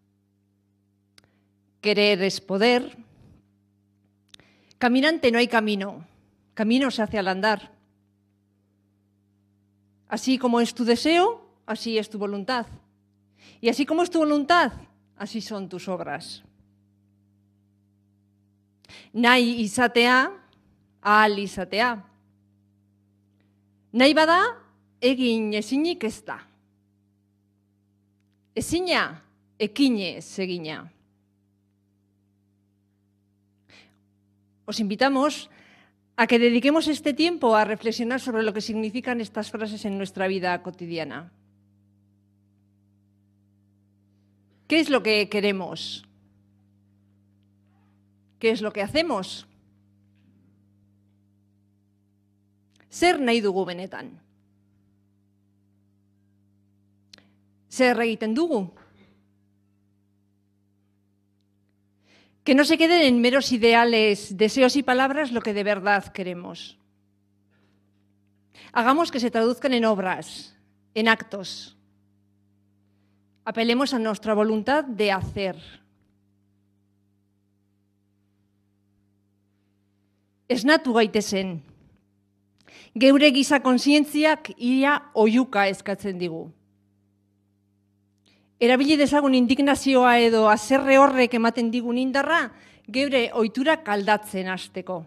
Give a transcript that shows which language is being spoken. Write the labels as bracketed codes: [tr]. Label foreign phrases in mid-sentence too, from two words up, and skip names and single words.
[es] Querer es poder. Caminante no hay camino, camino se hace al andar. Así como es tu deseo, así es tu voluntad. Y así como es tu voluntad, así son tus obras. [eu] Nahi izatea, ahal izatea. Nahi bada, egin ezinik ez da. Ezina, ekinez egina. [es] Os invitamos a que dediquemos este tiempo a reflexionar sobre lo que significan estas frases en nuestra vida cotidiana. ¿Qué es lo que queremos? ¿Qué es lo que hacemos? [eu] Zer nahi dugu benetan? Zer egiten dugu? [es] Que no se queden en meros ideales, deseos y palabras lo que de verdad queremos. Hagamos que se traduzcan en obras, en actos. Apelemos a nuestra voluntad de hacer. [eu] Esnatu gaitezen. Geure giza kontzientziak ia oihuka eskatzen digu. erabili dezagun indignazioa edo haserre horrek ematen digun indarra, geure ohiturak aldatzen hasteko.